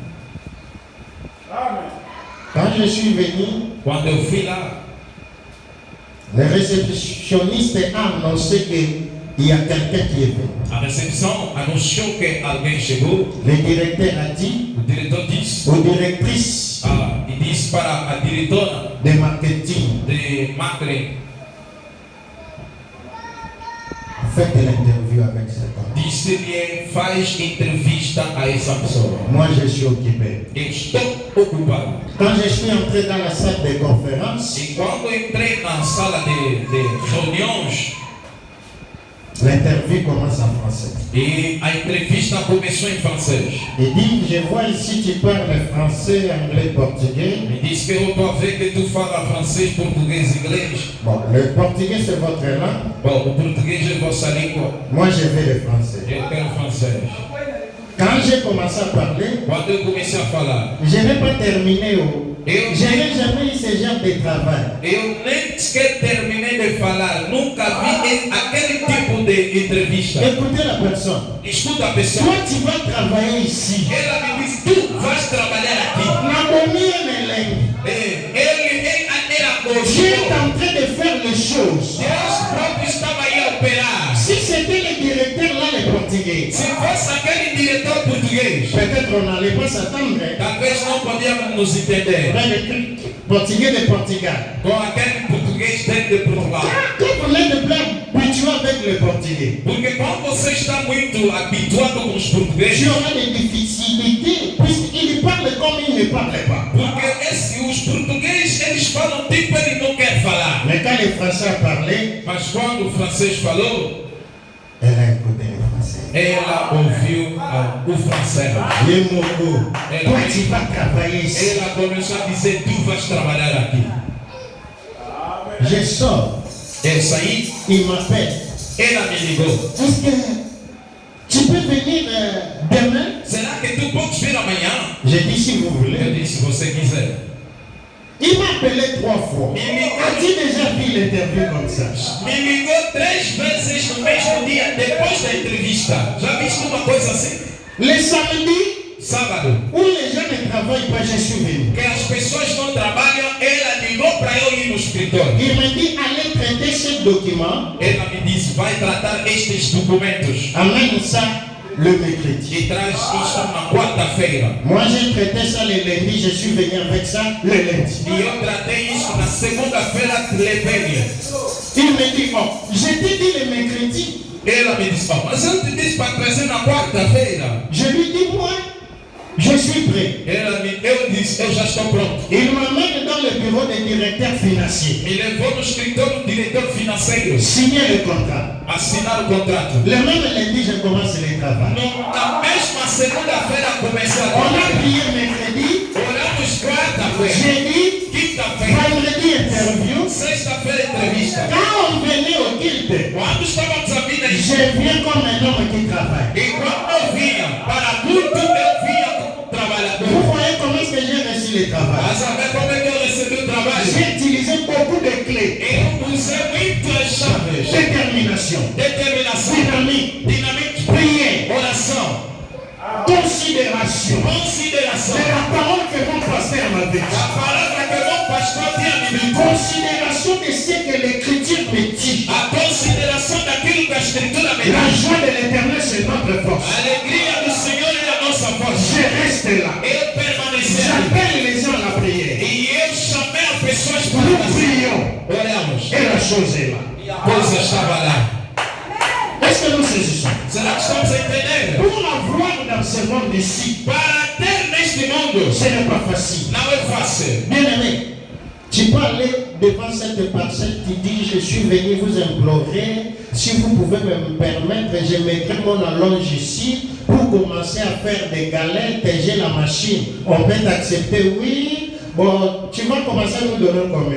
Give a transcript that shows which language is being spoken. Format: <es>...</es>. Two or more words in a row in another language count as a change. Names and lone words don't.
<fr>Quand je suis venu,</fr> <pt>Quando eu fui lá,</pt> <fr>le réceptionniste a annoncé qu'il y a quelqu'un qui est venu.</fr> <pt>a recepção anunciou que alguém chegou.</pt> <fr>Le directeur a dit</fr> <pt>O diretor disse,</pt> <fr>aux directrices</fr> <pt>e disse para a diretora</pt> <fr>de marketing,</fr> <pt>de marketing,</pt> <fr>faites l'interview avec cet homme.</fr> <pt>disse-lhe, faz entrevista a essa pessoa.</pt> <fr>Moi, je suis occupé.</fr> <pt>Eu estou ocupado.</pt> <fr>Quand je suis entré dans la salle de conférence,</fr> <pt>E quando entrei na sala de reuniões,</pt> <fr>l'interview commence en français.</fr> <pt>e a entrevista começou em francês.</pt> <fr>Il dit, je vois ici tu parles français, anglais, portugais.</fr> <pt>Me disse que eu estou a ver que tu fala francês, português e inglês.</pt> <fr>Bon, le portugais c'est votre langue.</fr> <pt>Bom, o português é vossa língua.</pt> <fr>Moi, je vais le français.</fr> <pt>Eu quero francês.</pt> <fr>Quand j'ai commencé à parler,</fr> <pt>Quando eu comecei a falar,</pt> <fr>je n'ai pas terminé.</fr> <pt>eu</pt> <fr>Je n'ai jamais eu ce genre de travail.</fr> <pt>Eu nem sequer terminei de falar, nunca vi aquele tipo de entrevista.</pt> <fr>Écoutez la personne.</fr> <pt>Escuta a pessoa.</pt> <fr>Toi, tu vas travailler ici.</fr> <pt>Ela me disse, tu vais trabalhar aqui. Ele era</pt> <fr>Dieu est</fr> <pt>coxo.</pt> <fr>en train de faire les choses.</fr> <pt>Deus próprio estava aí a operar.</pt> <fr>Si c'était le directeur là, le portugais,</fr> <pt>Se fosse aquele diretor português,</pt> <fr>peut-être on n'allait pas s'attendre.</fr> <pt>talvez não podíamos nos entender</pt> <fr>Le portugais de Portugal.</fr> <pt>com aquele português dentro de Portugal.</pt> <fr>Quand vous êtes habitué avec le portugais,</fr> <pt>Porque quando você está muito habituado com os portugueses,</pt> <fr>tu auras des difficultés puisqu'il parle comme il ne parle pas.</fr> <pt>porque os portugueses, eles falam tipo ele não quer falar.</pt> <fr>Mais quand les Français parlaient,</fr> <pt>Mas quando o francês falou,</pt> <fr>elle a écouté le français.</fr> <pt>ela ouviu o francês.</pt> <fr>Les mots, toi tu vas travailler ici.</fr> <pt>Ela começou a dizer, tu vais trabalhar aqui.</pt> <fr>Je sors,</fr> <pt>Eu saí,</pt> <fr>il m'appelle.</fr> <pt>ela me ligou.</pt> <fr>Est-ce que tu peux venir demain?</fr> <pt>Será que tu podes vir amanhã?</pt> <fr>J'ai dit si vous</fr> <pt>Eu</pt> <fr>voulez.</fr> <pt>disse, se você quiser.</pt> <fr>Il m'a appelé 3 fois. As-tu déjà vu l'interview comme ça?</fr> <pt>Me ligou 3 vezes no mesmo dia, depois da entrevista. Já viste uma coisa assim?</pt> <fr>Le samedi,</fr> <pt>Sábado,</pt> <fr>où les gens ne travaillent pas, je suis venu.</fr> <pt>que as pessoas não trabalham, ela ligou para eu ir no escritório.</pt> <fr>Il m'a dit, allez traiter ce document,</fr> <pt>Ela me disse, vai tratar estes documentos</pt> <fr>amène ça le mercredi.</fr> <pt>e traz isto na quarta-feira.</pt> <fr>Moi, j'ai traité ça le lundi, je suis venu avec ça le lundi.</fr> <pt>E eu tratei isso na segunda-feira, levei-lhe.</pt> <fr>Il me dit, oh, je t'ai dit le mercredi.</fr> <pt>Ela me disse, oh, mas eu te disse para trazer na quarta-feira.</pt> <fr>Je lui dis, moi, je suis prêt.</fr> <pt>Eu disse, disse, eu já estou pronto.</pt> <fr>Il m'amène dans le bureau des directeurs financiers.</fr> <pt>Me levou no escritório do diretor financeiro.</pt> <fr>Signer le contrat.</fr> <pt>Assinar o contrato.</pt> <fr>Le même lundi, je commence le travail.</fr> <pt>Na mesma segunda-feira comecei a</pt> <fr>On a</fr> <pt>trabalhar.</pt> <fr>prié mercredi,</fr> <pt>Oramos quarta-feira,</pt> <fr>jeudi,</fr> <pt>quinta-feira,</pt> <fr>vendredi interview.</fr> <pt>sexta-feira entrevista.</pt> <fr>Quand on venait au culte,</fr> <pt>Quando estávamos a vir na igreja,</pt> <fr>je viens comme un homme qui travaille.</fr> <pt>e quando eu vinha para culto, eu vinha como</pt> <fr>Vous</fr> <pt>trabalhador.</pt> <fr>voyez comment est-ce que j'ai reçu le travail?</fr> <pt>Mas saber como é que eu recebi o trabalho?</pt> <fr>J'ai utilisé beaucoup de clés.</fr> <pt>Eu usei muitas chaves.</pt> <fr>Détermination,</fr> <pt>Determinação,</pt> <fr>dynamique,</fr> <pt>dinamismo,</pt> <fr>prière,</fr> <pt>oração,</pt> <fr>considération.</fr> <pt>consideração.</pt> <fr>C'est la parole que mon pasteur m'a dit.</fr> <pt>A palavra que meu pastor tinha me dito.</pt> <fr>Considération de ce que l'Écriture me dit.</fr> <pt>A consideração daquilo que a Escritura me</pt> <fr>La</fr> <pt>diz.</pt> <fr>joie de l'Éternel, c'est notre</fr> <pt>A</pt> <fr>force.</fr> <pt>alegria do Senhor é a nossa força.</pt> <fr>Je reste là.</fr> <pt>Eu permaneci ali.</pt> <fr>J'appelle les gens à la prière.</fr> <pt>E eu chamei as pessoas para</pt> <fr>Nous</fr> <pt>oração.</pt> <fr>prions.</fr> <pt>Oramos.</pt> <fr>Et la chose est là.</fr> <pt>E a coisa estava lá.</pt> <fr>Est-ce que nous saisissons?</fr> <pt>Será que estamos a entender?</pt> <fr>Pour avoir dans ce monde ici,</fr> <pt>Para ter neste mundo</pt> <fr>ce n'est pas facile.</fr> <pt>não é fácil.</pt> <fr>Bien-aimé, tu peux aller devant cette parcelle, tu dis, je suis venu vous implorer, si vous pouvez me permettre, je mettrai mon allonge ici pour commencer à faire des galettes, j'ai la machine. On peut t'accepter, oui. Bon, tu vas commencer à nous donner combien?</fr>